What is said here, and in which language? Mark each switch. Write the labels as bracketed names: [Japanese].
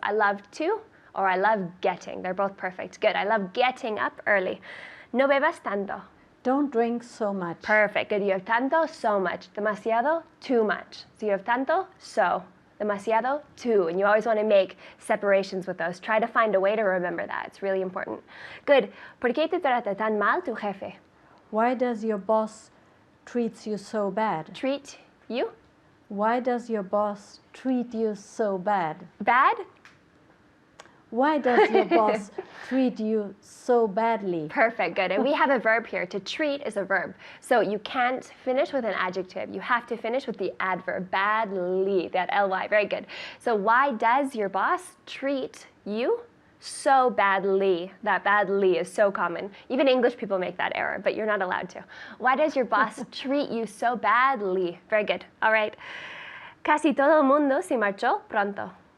[English] I love to or I love getting. They're both perfect. Good. I love getting up early. [Spanish] No bebas tanto. [English] Don't drink so much. Perfect. Good. You have tanto, so much. Demasiado, too much. So you have tanto, so. Demasiado, too. And you always want to make separations with those. Try to find a way to remember that. It's really important. Good. [Spanish] ¿Por qué te trata tan mal tu jefe? [English] Why does your boss treats you so bad? Treat you? Why does your boss treat you so bad? Bad? Why does your boss treat you so badly? Perfect, good. And we have a verb here. To treat is a verb. So you can't finish with an adjective. You have to finish with the adverb, badly, that ly. Very good. So why does your boss treat you so badly? That badly is so common. Even English people make that error, but you're not allowed to. Why does your boss treat you so badly? Very good. All right. [Spanish] Casi todo el mundo se marchó pronto.